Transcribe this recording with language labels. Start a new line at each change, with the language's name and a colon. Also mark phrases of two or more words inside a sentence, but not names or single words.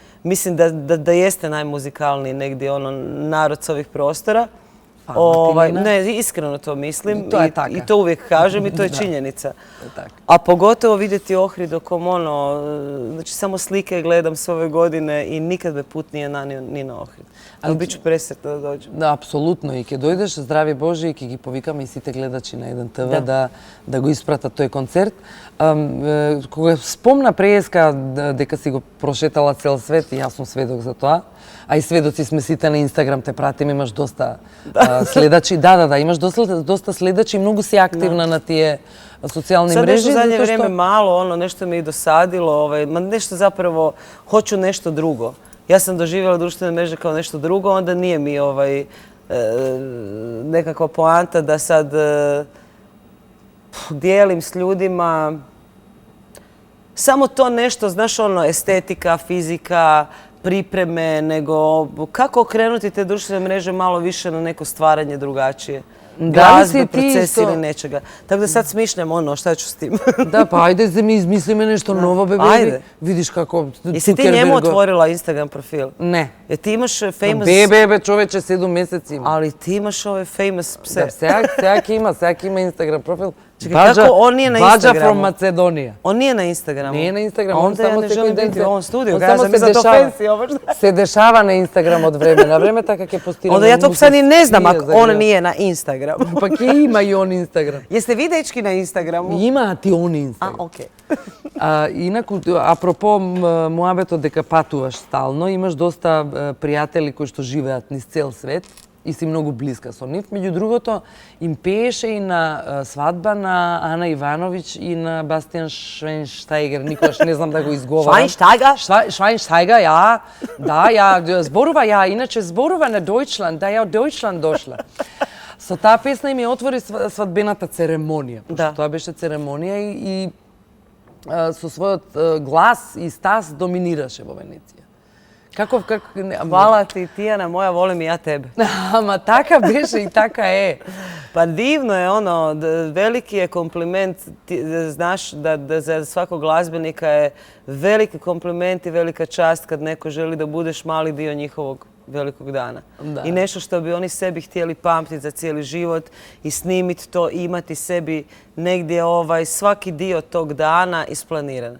Croatian: mislim da jeste najmuzikalniji negdje ono narod s ovih prostora. Martinina. Ne, iskreno to mislim To je tako. i to uvijek kažem i to je činjenica. tako. A pogotovo vidjeti Ohrid okom ono, znači samo slike gledam sve ove godine i nikad me put nije nanio ni na Ohrid. Ali bit ću presretna da dođem.
Macedonian: Да, апсолутно. И ќе дојдеш, здрави Боже, и ќе ги повикаме и сите гледачи на 1 ТВ да го испратат тој концерт. Кога спомна преска дека си го прошетала цел свет, и јас сум сведок за тоа, а и сведоци сме сите на Инстаграм, те пратим, имаш доста следачи. Да, имаш доста следачи, многу си активна на тие социјални
Croatian: Sad
Macedonian: мрежи.
Croatian: nešto zadnje zato što- vrijeme malo, ono, nešto me i dosadilo, nešto zapravo, hoću nešto drugo. Ja sam doživjela društvene mreže kao nešto drugo, onda nije mi nekakva poanta da sad dijelim s ljudima samo to nešto, znaš, ono, estetika, fizika, pripreme, nego kako okrenuti te društvene mreže malo više na neko stvaranje drugačije. Da li si Glazbe, ti proces isto- ili nečega. Tako da sad smišljam ono, šta ću s tim.
Macedonian: Да, па ајде да ми измислиме нешто ново, бе, Ајде. беби. Видиш како
Croatian: Jesi ti
Macedonian: Цукерберг
Croatian: njemu
Macedonian: го-
Croatian: otvorila Instagram profil?
Macedonian: Не.
Croatian: Ti imaš famous...
Macedonian: Бебе, човече, 7 месеци има.
Croatian: Ali ti imaš ove famous pse.
Macedonian: Да, сега ќе има Инстаграм профил. Чекај, како он
Croatian: nije na
Macedonian: Баджа Инстаграму?
English: from Macedonija.
Croatian: On nije na Instagramu. Nije na Instagramu, A on onda ja samo ne
Macedonian: секој
Croatian: želim
Macedonian: ден
Croatian: biti u ovom studiju. on Ja
Macedonian: само
Croatian: sam
Macedonian: се
Croatian: mislila to
Macedonian: дешава.
Croatian: fancy, ovo što...
Macedonian: Се дешава на Инстаграм од време на време, така ќе постираме.
Croatian: Onda ja to sad ni ne znam
Macedonian: музика,
Croatian: ako
Macedonian: за
Croatian: on
Macedonian: гледа.
Croatian: nije na Instagramu.
Macedonian: Па ќе има и он Инстаграм.
Croatian: Jeste vi dečki na Instagramu?
Macedonian: Има ти он
Croatian: A,
Macedonian: Инстаграм.
Croatian: okej.
Macedonian: Инаку, апропо муабетот дека патуваш стално, имаш доста пријатели кои што живеат низ цел свет и си многу блиска со нив. Меѓу другото, им пееше и на свадба на Ана Ивановиќ и на Бастијан Швајнштајгер. Никогаш не знам да го изговарам. Schweinsteiger? Швајнштајгер, ја. Да, ја зборува, ја иначе зборува на Дојчланд, да ја од Дојчланд дошла. Со таа песна им ја отвори свадбената церемонија. Да. Тоа беше церемонија и со својот глас и стас доминираше во Венеција.
Croatian: Hvala ti, Tijana moja, volim i ja tebe.
Macedonian: Ама така беше и така е.
Croatian: Pa divno je ono, veliki je kompliment, znaš da za svakog glazbenika je veliki kompliment i velika čast kad neko želi da budeš mali dio njihovog velikog dana. Da. I nešto što bi oni sebi htjeli pamtiti za cijeli život i snimiti to, imati sebi negdje svaki dio tog dana isplaniran.